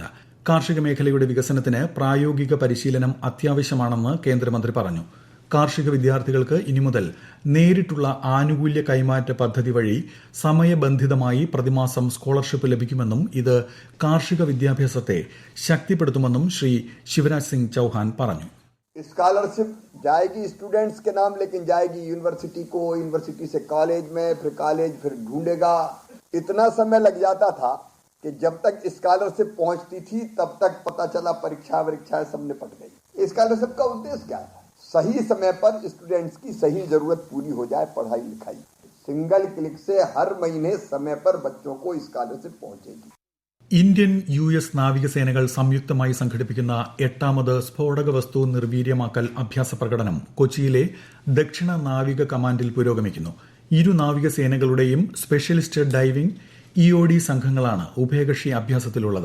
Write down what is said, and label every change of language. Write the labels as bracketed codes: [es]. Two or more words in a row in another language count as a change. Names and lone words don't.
[ml] കാർഷിക മേഖലയുടെ വികസനത്തിന് പ്രായോഗിക പരിശീലനം അത്യാവശ്യമാണെന്ന് കേന്ദ്രമന്ത്രി പറഞ്ഞു. കാർഷിക വിദ്യാർത്ഥികൾക്ക് ഇനി മുതൽ നേരിട്ടുള്ള ആനുകൂല്യ കൈമാറ്റ പദ്ധതി വഴി സമയബന്ധിതമായി പ്രതിമാസം സ്കോളർഷിപ്പ് ലഭിക്കുമെന്നും ഇത് കാർഷിക വിദ്യാഭ്യാസത്തെ ശക്തിപ്പെടുത്തുമെന്നും ശ്രീ ശിവരാജ് സിംഗ് ചൌഹാൻ പറഞ്ഞു. [hi] स्कॉलरशिप जाएगी स्टूडेंट्स के नाम, लेकिन जाएगी यूनिवर्सिटी को, यूनिवर्सिटी से कॉलेज में, फिर कॉलेज फिर ढूंढेगा. इतना समय लग जाता था कि जब तक स्कॉलरशिप पहुंचती थी तब तक पता चला परीक्षाएं सब निपट गई. स्कॉलरशिप का उद्देश्य क्या था? सही समय पर स्टूडेंट्स की सही जरूरत पूरी हो जाए, पढ़ाई लिखाई. [en] single click [hi] से हर महीने समय पर बच्चों को स्कॉलरशिप पहुंचेगी. [ml] ഇന്ത്യൻ US നാവികസേനകൾ സംയുക്തമായി സംഘടിപ്പിക്കുന്ന 8ാമത് സ്ഫോടക വസ്തു നിർവീര്യമാക്കൽ അഭ്യാസ പ്രകടനം കൊച്ചിയിലെ ദക്ഷിണ നാവിക കമാൻഡിൽ പുരോഗമിക്കുന്നു. ഇരു നാവികസേനകളുടെയും [en] specialist diving [ml] EOD സംഘങ്ങളാണ് ഉഭയകക്ഷി അഭ്യാസത്തിലുള്ളത്.